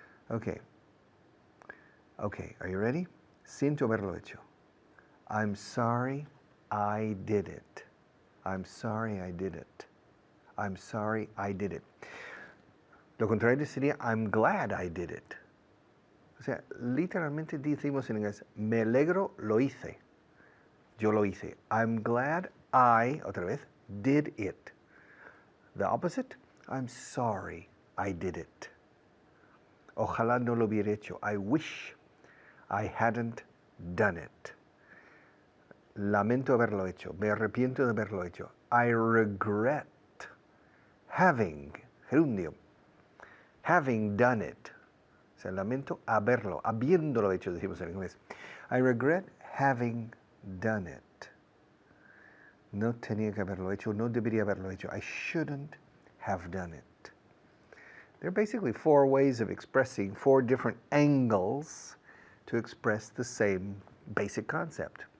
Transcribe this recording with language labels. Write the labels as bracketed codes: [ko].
[en] Okay. Okay, are you ready? [es] Siento haberlo hecho. [en] I'm sorry I did it. I'm sorry I did it. I'm sorry I did it. [es] Lo contrario sería [en] I'm glad I did it. [es] O sea, literalmente decimos en inglés, me alegro, lo hice. Yo lo hice. [en] I'm glad I, [es] otra vez, [en] did it. The opposite, I'm sorry I did it. [es] Ojalá no lo hubiera hecho. [en] I wish I hadn't done it. [es] Lamento haberlo hecho. Me arrepiento de haberlo hecho. [en] I regret having, gerundio, having done it. [es] O sea, lamento habiéndolo hecho, decimos en inglés. [en] I regret having done it. [es] No tenía que haberlo hecho, no debería haberlo hecho. [en] I shouldn't have done it. There are basically 4 ways of expressing 4 different angles to express the same basic concept.